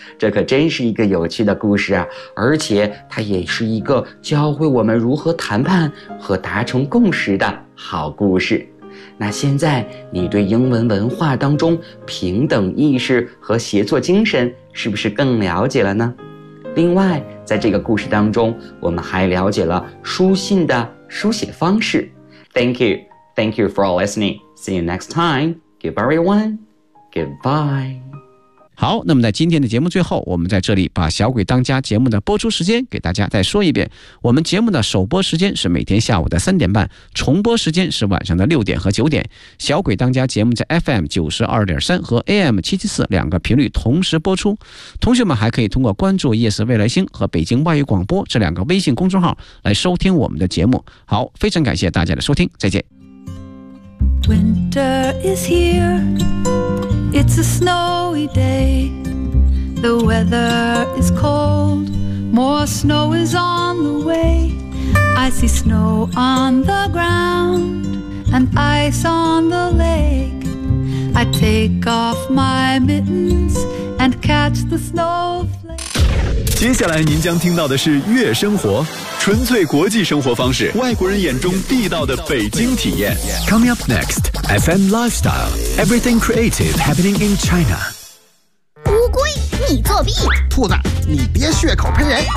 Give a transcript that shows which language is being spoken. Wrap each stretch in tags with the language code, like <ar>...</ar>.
<zh>这可真是一个有趣的故事啊，而且它也是一个教会我们如何谈判和达成共识的好故事。那现在你对英文文化当中平等意识和协作精神是不是更了解了呢？另外在这个故事当中我们还了解了书信的书写方式。</zh> <en>Thank you for listening. See you next time. Goodbye everyone. Goodbye.</en> <zh>好，那么在今天的节目最后，我们在这里把小鬼当家节目的播出时间给大家再说一遍。我们节目的首播时间是每天下午的3:30，重播时间是晚上的6点和9点。小鬼当家节目在 FM92.3 和 AM774 两个频率同时播出。同学们还可以通过关注夜市未来星和北京外语广播这两个微信公众号来收听我们的节目。好，非常感谢大家的收听，再见。</zh> <en>Winter is here, it's a snowy day. The weather is cold, more snow is on the way. I see snow on the ground and ice on the lake. I take off my mittens and catch the snowflake.</en> <zh>接下来您将听到的是月生活，纯粹国际生活方式，外国人眼中地道的北京体验。</zh> <en>Coming up next, FM Lifestyle, Everything Creative Happening in China。</en> <zh>乌龟，你作弊！兔子，你别血口喷人！</zh>